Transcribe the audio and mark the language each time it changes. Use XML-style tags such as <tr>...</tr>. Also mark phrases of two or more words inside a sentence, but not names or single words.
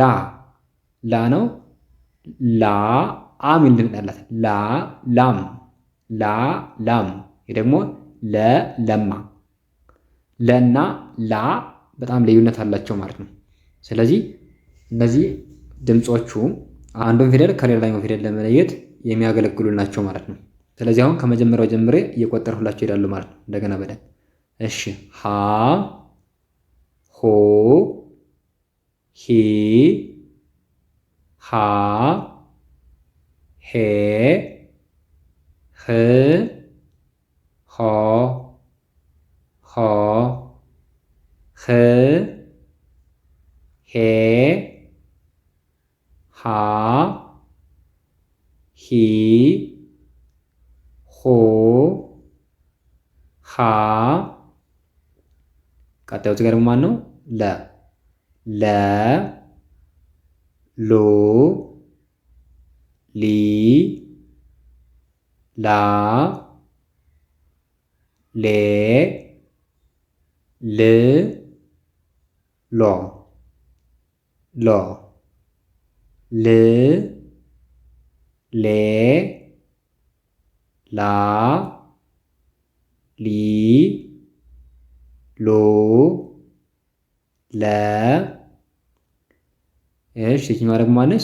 <am>ላ ነው። ላ የሚል ድምፅ ያላት ላም ላም። ይህ ደግሞ ለማ። ለና ላ በጣም ልዩነት አላቸው ማለት ነው። ስለዚህ እነዚህ ድምፆቹ አንዱን ፊደል ከሌላኛው ፊደል ለመለየት የሚያገለግሉ ናቸው ማለት ነው። ስለዚህ አሁን ከመጀመሪያው ጀምሬ እየቆጠርሁላቸው ይሄዳሉ ማለት ነው። እንደገና በደንብ እሺ። ሀ ሆ ሂ ሃ ሄ ህ ሆ ሆ ህ ሄ ሃ ሂ ሆ ሃ። ቀጣዩ ጋር ደግሞ ማን ነው? ለ ሎ ሊ ላ ሌ ል ሎ ል ሌ ላ ሊ ሎ ለ። እሺ ይችኛዋ ደግሞ ማነች?</am>